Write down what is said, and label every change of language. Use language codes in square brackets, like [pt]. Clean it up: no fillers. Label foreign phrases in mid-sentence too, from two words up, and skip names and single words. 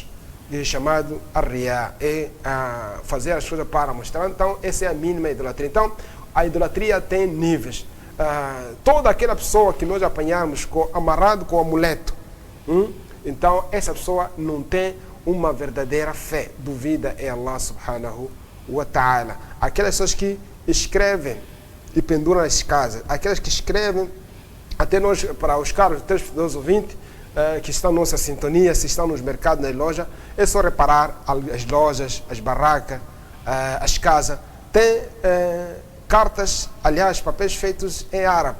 [pt] É chamado arriá, fazer as coisas para mostrar. Então, essa é a mínima idolatria. Então, a idolatria tem níveis. Toda aquela pessoa que nós apanhamos amarrado com o amuleto, então, essa pessoa não tem uma verdadeira fé, duvida em [ar] الله سبحانه وتعالى. [pt] Aquelas pessoas que escrevem e penduram as casas, aquelas que escrevem, até nós, para os caros telespectadores ouvintes, que estão na nossa sintonia, se estão nos mercados, nas lojas, é só reparar as lojas, as barracas, as casas, tem cartas, aliás, papéis feitos em árabe.